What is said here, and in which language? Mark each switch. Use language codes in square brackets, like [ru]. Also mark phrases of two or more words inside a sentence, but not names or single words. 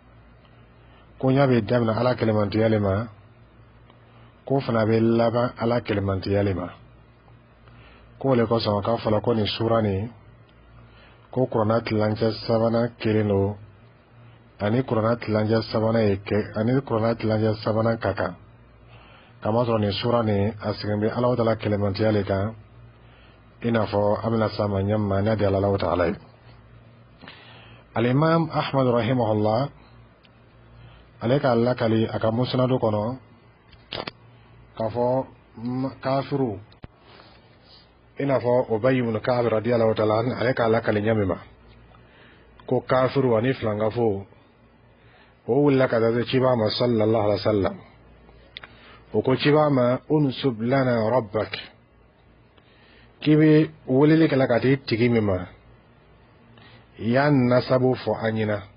[bm] ko ɲa bɛ daminɛ Ala kelemantiya le ma ko fana bɛ laban Ala kelemantiya le ma ko le kosɔn k'a fɔla ko nin sura nin ko Kurana tilancɛ sabanan kelen don ani Kurana tilancɛ sabanan ka kan kamasɔrɔ nin sura nin a sigilen bɛ Allahu Ta'ala kelemantiya le kan i n'a fɔ an bɛna s'a ma ɲɛ min ma n'a di Allahu Ta'ala ye Al-Imam Ahmad rahimahullah ale ka lakali a ka musnadu kɔnɔ k'a fɔ kafiru i n'a fɔ Ubay ibn Ka'b [ar] رضي الله تعالى عنه [bm] ale ka lakali ɲɛ min ma ko kafiru ani filangafo o wulila ka taa se ciba ma [ar] صلى الله عليه وسلم [bm] o ko ciba ma [ar] انسب لنا ربك [bm] k'i bɛ weleli kɛla ka t'i tigi min ma y'a nasabu fɔ an ɲɛna